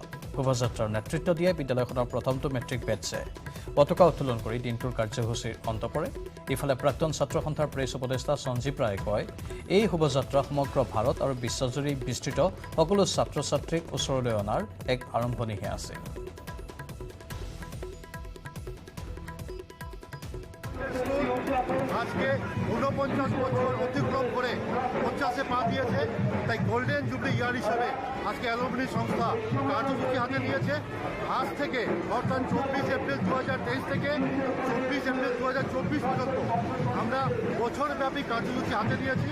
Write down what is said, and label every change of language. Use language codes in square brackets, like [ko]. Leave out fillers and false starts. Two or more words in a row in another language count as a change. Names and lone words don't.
[as] শোভাযাত্ৰাৰ নেতৃত্ব দিয়ে বিদ্যালয়খনৰ প্ৰথমটো মেট্ৰিক বেটছে। পতাকা উত্তোলন কৰি দিনটোৰ কাৰ্যসূচীৰ অন্ত পৰে। ইফালে প্ৰাক্তন ছাত্ৰ সন্থাৰ প্ৰেছ উপদেষ্টা সঞ্জীৱ ৰায়ে কয়, এই শোভাযাত্ৰা সমগ্ৰ ভাৰত আৰু বিশ্বজুৰি বিস্তৃত সকলো ছাত্ৰ ছাত্ৰীক ওচৰলৈ অনাৰ এক আৰম্ভণিহে আছে। [bn] আজকে 49 বছর অতিক্রম করে 50-এ পা দিয়েছে, তাই গোল্ডেন জুবলি ইয়ার হিসাবে আজকে অ্যালুমিনি সংস্থা কার্যসূচি হাতে নিয়েছে। আজ থেকে অর্থাৎ 24 এপ্রিল 2023 থেকে 24 এপ্রিল 2024 পর্যন্ত আমরা বছরব্যাপী কার্যসূচি হাতে নিয়েছি।